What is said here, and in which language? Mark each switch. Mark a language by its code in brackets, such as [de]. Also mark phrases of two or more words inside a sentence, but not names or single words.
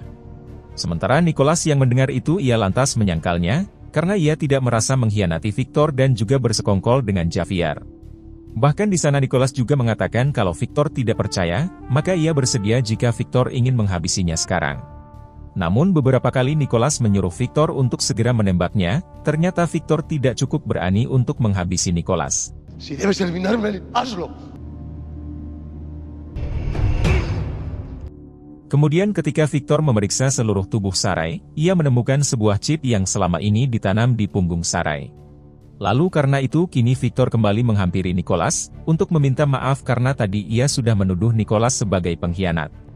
[id] Sementara Nicholas yang mendengar itu ia lantas menyangkalnya, karena ia tidak merasa mengkhianati Victor dan juga bersekongkol dengan Javier. Bahkan di sana Nicholas juga mengatakan kalau Victor tidak percaya, maka ia bersedia jika Victor ingin menghabisinya sekarang. Namun beberapa kali Nicholas menyuruh Victor untuk segera menembaknya, ternyata Victor tidak cukup berani untuk menghabisi Nicholas. [es] Si debes eliminarme, hazlo. [id] Kemudian ketika Victor memeriksa seluruh tubuh Sarai, ia menemukan sebuah chip yang selama ini ditanam di punggung Sarai. Lalu karena itu kini Victor kembali menghampiri Nicholas, untuk meminta maaf karena tadi ia sudah menuduh Nicholas sebagai pengkhianat.